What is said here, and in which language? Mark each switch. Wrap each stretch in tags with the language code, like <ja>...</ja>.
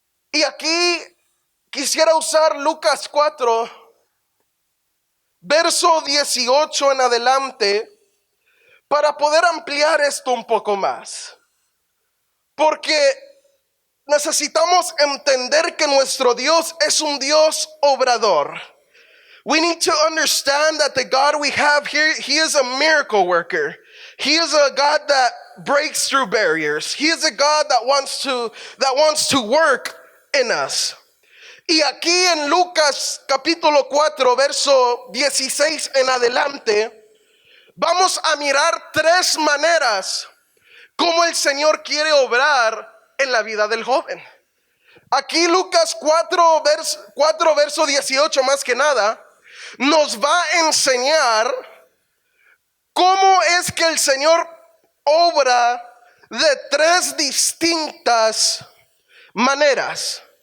<es>Y aquí quisiera usar Lucas 4, verso 18 en adelante, para poder ampliar esto un poco más. Porque necesitamos entender que nuestro Dios es un Dios obrador.</es> <en>We need to understand that the God we have here, He is a miracle worker. He is a God that breaks through barriers. He is a God that wants to work in us.</en> <es>Y aquí en Lucas capítulo 4, verso 16 en adelante, vamos a mirar tres maneras como el Señor quiere obrar en la vida del joven. Aquí Lucas 4, verso 18 más que nada, nos va a enseñar cómo es que el Señor obra de tres distintas maneras.</es>